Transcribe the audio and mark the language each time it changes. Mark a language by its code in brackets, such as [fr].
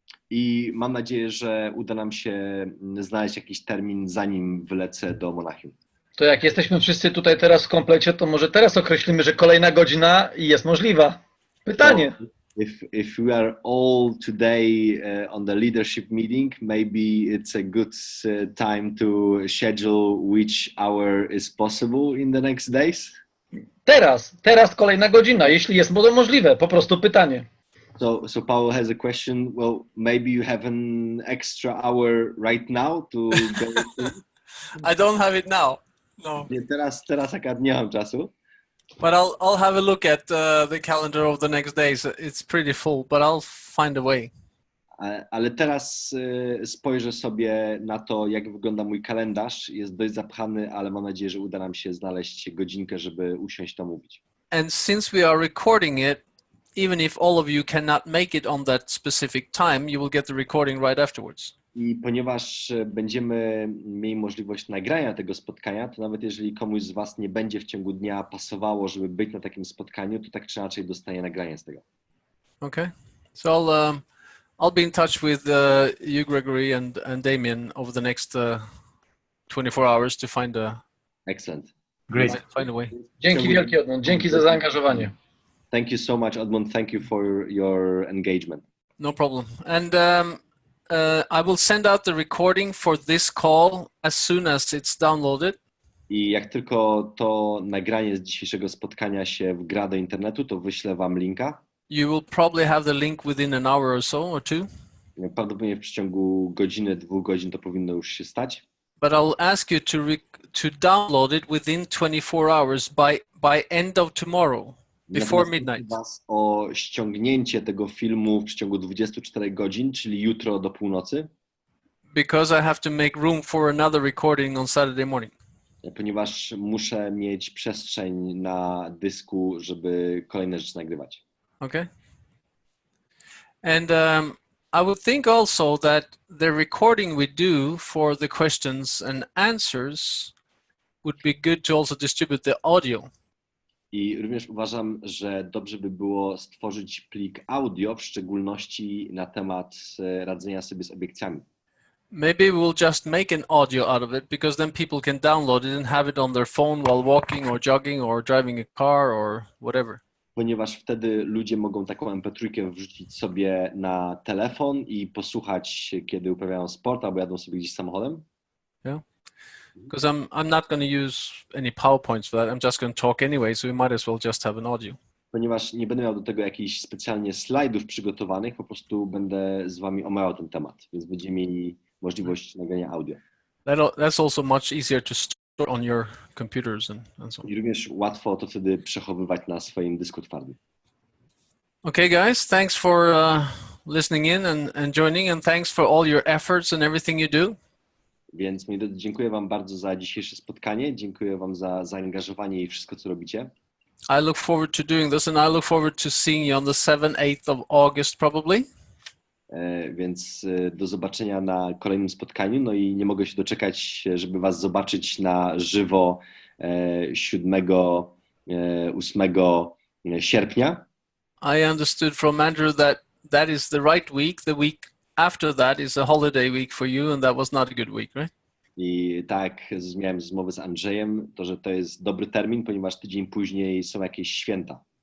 [pl] I mam nadzieję, że uda nam się znaleźć jakiś termin, zanim wylecę do Monachium. To jak jesteśmy wszyscy tutaj teraz w komplecie, to może teraz określimy, że kolejna godzina jest możliwa. Pytanie. [en] So, if we are all today on the leadership meeting, maybe it's a good time to schedule which hour is possible in the next days. [pl] Teraz kolejna godzina, jeśli jest możliwe, po prostu pytanie. [en] So Paul has a question. Well, maybe you have an extra hour right now to go. I don't have it now. No. [pl] Nie, teraz akurat nie mam czasu. [en] But I'll have a look at the calendar of the next days. It's pretty full, but I'll find a way. [pl] Ale teraz spojrzę sobie na to, jak wygląda mój kalendarz. Jest dość zapchany, ale mam nadzieję, że uda nam się znaleźć godzinkę, żeby usiąść to mówić. [en] And since we are recording it, even if all of you cannot make it on that specific time, you will get the recording right afterwards. [pl] I ponieważ będziemy mieli możliwość nagrania tego spotkania, to nawet jeżeli komuś z was nie będzie w ciągu dnia pasowało, żeby być na takim spotkaniu, to tak czy inaczej dostanie nagranie z tego. [en] Okay. So I'll be in touch with you, Gregory, and Damien over the next 24 hours to find a Great. find a way. [pl] Dzięki wielkie, Oddmund. Dzięki za zaangażowanie. [en] Thank you so much, Oddmund. Thank you for your engagement. No problem. And I will send out the recording for this call as soon as it's downloaded. [pl] I jak tylko to nagranie z dzisiejszego spotkania się wgra do internetu, to wyślę wam linka. [en] You will probably have the link within an hour or so, or two. [pl] Prawdopodobnie w przeciągu godziny, 2 godzin to powinno już się stać. [en] But I'll ask you to download it within 24 hours by end of tomorrow, before [pl] Natomiast [en] midnight. [pl] proszę was o ściągnięcie tego filmu w przeciągu 24 godzin, czyli jutro do północy, [en] Because I have to make room for another recording on Saturday morning. [pl] ponieważ muszę mieć przestrzeń na dysku, żeby kolejne rzeczy nagrywać. [en] Okay. And I would think also that the recording we do for the questions and answers would be good to also distribute the audio. [pl] I również uważam, że dobrze by było stworzyć plik audio, w szczególności na temat radzenia sobie z obiekcjami. [en] Maybe we'll just make an audio out of it because then people can download it and have it on their phone while walking or jogging or driving a car or whatever. [pl] Ponieważ wtedy ludzie mogą taką MP3 wrzucić sobie na telefon i posłuchać, kiedy uprawiają sport albo jadą sobie gdzieś samochodem. [en] Yeah. Because I'm not going to use any PowerPoints for that. I'm just going to talk anyway, so we might as well just have an audio. [pl] Ponieważ nie będę miał do tego jakichś specjalnie slajdów przygotowanych, po prostu będę z wami omawiał ten temat, więc będziemy mieli możliwość nagrania audio. [en] That's also much easier to store on your computers and so on. [pl] I również łatwo to wtedy przechowywać na swoim dysku twardym. [en] Okay, guys, thanks for listening in and joining, and thanks for all your efforts and everything you do. [pl] Więc moi drodzy, dziękuję wam bardzo za dzisiejsze spotkanie, dziękuję wam za zaangażowanie i wszystko, co robicie. [en] I look forward to doing this, and I look forward to seeing you on the 7th, 8th of August probably. [pl] Więc do zobaczenia na kolejnym spotkaniu. No i nie mogę się doczekać, żeby was zobaczyć na żywo 7, 8 sierpnia. [en] I understood from Andrew that that is the right week. The week after that is a holiday week for you, and that was not a good week, right? [pl] I tak miałem rozmowę z Andrzejem, to, że to jest dobry termin, ponieważ tydzień później są jakieś święta.